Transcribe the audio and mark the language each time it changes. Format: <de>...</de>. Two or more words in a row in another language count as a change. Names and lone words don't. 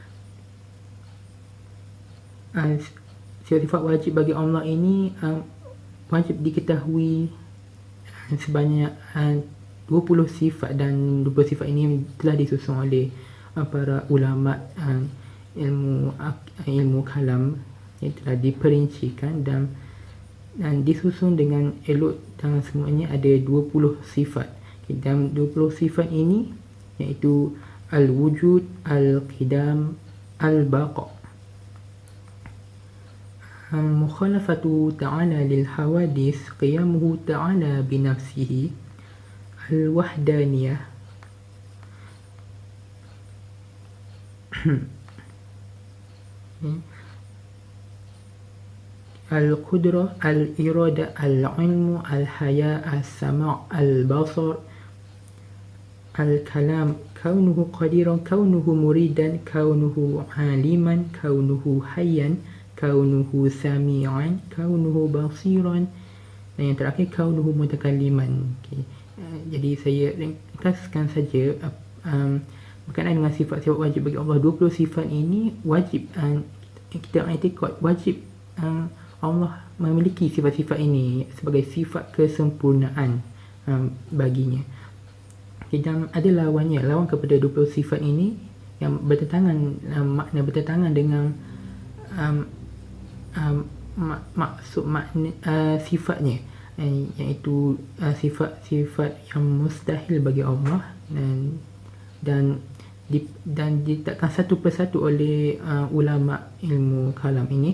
<ms>sifat-sifat wajib bagi Allah ini wajib diketahui sebanyak 20 sifat, dan 20 sifat ini telah disusun oleh para ulama ilmu kalam yang telah diperincikan dan disusun dengan elok, dan semuanya ada 20 sifat. Dan 20 sifat ini iaitu</ms> <ar>الوجود، القدم، البقاء. مخالفته تعالى للحوادث، قيامه تعالى بنفسه، الوحدانية, القدرة، الإرادة، العلم، الحياة، السمع، البصر، الكلام، كونه قادرا، كونه مريدا، كونه عالما، كونه حيا، كونه سميعا، كونه بصيرا,</ar> <ms>dan yang terakhir</ms> <ar>كونه متكلما.</ar> <ms>Okay. Jadi saya ringkaskan saja berkenaan dengan sifat-sifat wajib bagi Allah. 20 sifat ini wajib kita i'tikad, wajib Allah memiliki sifat-sifat ini sebagai sifat kesempurnaan baginya. Dan ada lawannya, lawan kepada 20 sifat ini yang bertentangan, makna bertentangan dengan maksud makna sifatnya, iaitu sifat-sifat yang mustahil bagi Allah, dan diletakkan satu persatu oleh ulama ilmu kalam ini.</ms>